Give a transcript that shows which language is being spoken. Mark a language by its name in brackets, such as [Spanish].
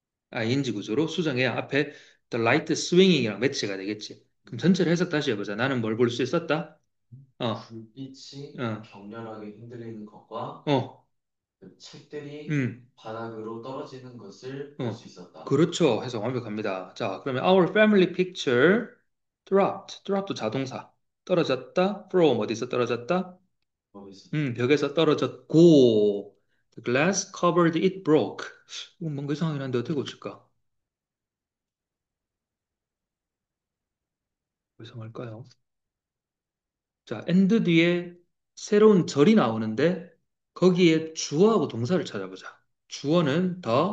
[Korean] ing 구조로 수정해야 앞에 the light swinging이랑 매치가 되겠지. 그럼 전체를 해석 다시 해보자. 나는 뭘 볼 수 있었다? 어, 불빛이 어, 격렬하게 흔들리는 것과 어, 그 책들이 음, 바닥으로 떨어지는 것을 볼 수 있었다. 그렇죠. 해석 완벽합니다. 자, 그러면 [English] our family picture dropped. [Korean] dropp도 자동사. 떨어졌다. from 어디서 떨어졌다? 거기서 벽에서 떨어졌고 [English] the glass covered it broke. [Korean] 이건 뭔가 이상하긴 한데 어떻게 고칠까? 왜 이상할까요? 자, and 뒤에 새로운 절이 나오는데 거기에 주어하고 동사를 찾아보자. 주어는 the